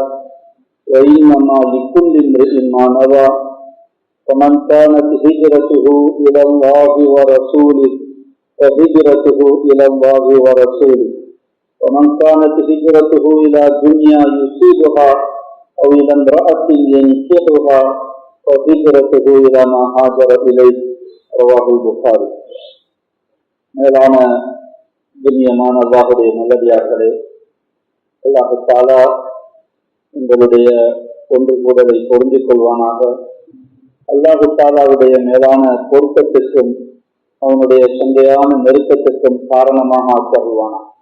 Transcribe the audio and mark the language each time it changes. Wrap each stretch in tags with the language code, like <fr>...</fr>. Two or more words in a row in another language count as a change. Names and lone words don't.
<ar>وإنما لكل امرئ ما نوى ومن كانت هجرته إلى الله ورسوله فهجرته إلى الله ورسوله ومن كانت هجرته إلى دنيا يصيبها أو إلى امرأة ينكحها فهجرته إلى ما هاجر إليه رواه البخاري.</ar> <ta>மேலான கண்ணியமான அல்லாஹ்வுடைய நல்லடியார்களே,</ta> <ar>الله تعالى</ar> <ta>உங்களுடைய ஒன்று கூடலை பொருந்திக் கொள்வானாக. அல்லாஹ் தஆலாவுடைய மேலான பொருத்தத்திற்கும் அவனுடைய சந்தையான நெருக்கத்திற்கும் காரணமாக ஆக்குவானா.</ta>